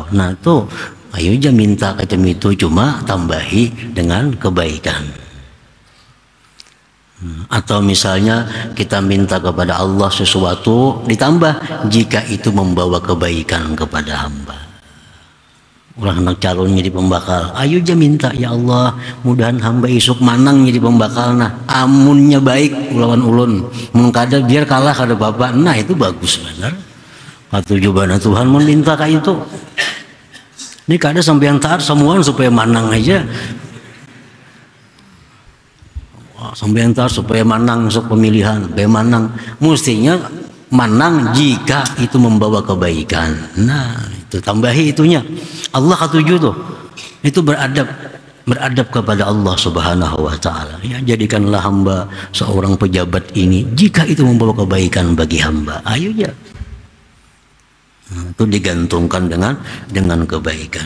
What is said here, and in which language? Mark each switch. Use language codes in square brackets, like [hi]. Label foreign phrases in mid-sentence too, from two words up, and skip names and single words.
[id] Nah tuh ayo aja minta macam itu, cuma tambahi dengan kebaikan. Atau misalnya kita minta kepada Allah sesuatu ditambah jika itu membawa kebaikan kepada hamba. Orang anak calon jadi pembakal, ayo aja minta, [bjn] ya Allah mudahan hamba isuk manang jadi pembakal. Nah amunnya baik lawan ulun, mengkada biar kalah kada bapak. [id] Nah itu bagus benar. [bjn] Katujubana Tuhan meminta kayak itu. Ini kada sampai yang taat semua supaya manang aja. Sampai yang taat supaya manang sok pemilihan, supaya manang. [id] Mestinya manang jika itu membawa kebaikan. Nah itu tambahi itunya. Allah ketujuh tuh, itu beradab kepada Allah [ar] سبحانه وتعالى. [id] Ya, jadikanlah hamba seorang pejabat ini jika itu membawa kebaikan bagi hamba. Ayo ya, itu digantungkan dengan kebaikan.